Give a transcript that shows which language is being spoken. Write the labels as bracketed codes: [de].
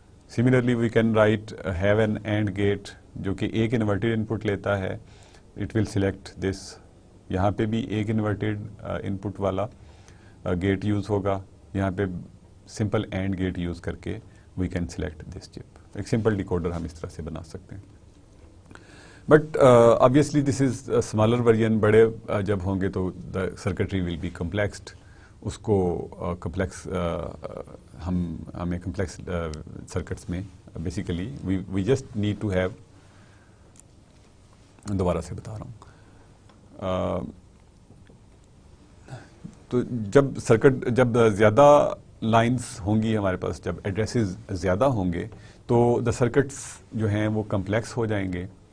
[en] similarly we can write have an and gate [ur] جو کہ ایک انورٹیڈ انپٹ لیتا ہے، [en] It will select this. [ur] یہاں پہ بھی ایک انورٹیڈ انپٹ والا گیٹ یوز ہوگا، یہاں پہ سمپل اینڈ گیٹ یوز کر کے [en] We can select this chip. [ur] ایک سمپل ڈیکوڈر ہم اس طرح سے بنا سکتے ہیں. [en] But obviously this is smaller version. [ur] بڑے جب ہوں گے تو [en] The circuitry will be complexed. [ur] اس کو کمپلیکس ہمیں کمپلیکس سرکٹس میں [en] basically we just need to have, [ur] دوبارہ سے بتا رہا ہوں، تو جب زیادہ لائنز ہوں گی ہمارے پاس، جب ایڈریسز زیادہ ہوں گے تو دا سرکٹس جو ہیں وہ کمپلیکس ہو جائیں گے.